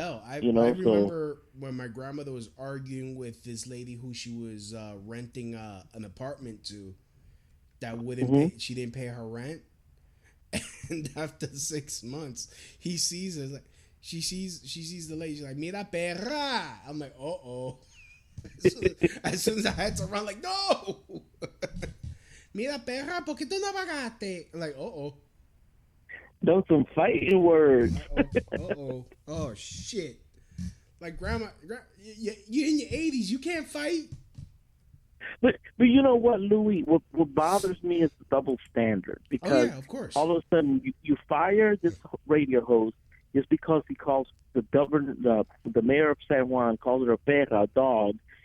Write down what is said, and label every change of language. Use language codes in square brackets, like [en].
[en] Hell, I remember when my grandmother was arguing with this lady who she was renting an apartment to, that wouldn't pay, she didn't pay her rent, and after 6 months, he sees her like she sees the lady. She's like, [es] "Mira perra." [en] I'm like, "Oh." As soon as I had to run, like, "No." [es] Mira perra, ¿por qué tú no pagaste? [en] I'm like, "Oh." Those some fighting words. Oh shit! Like grandma, you in your 80s, you can't fight. But you know what, Louis? What bothers me is the double standard. Because of course. all of a sudden you fire this radio host just because he calls the governor, the mayor of San Juan, calls her a perra, a dog.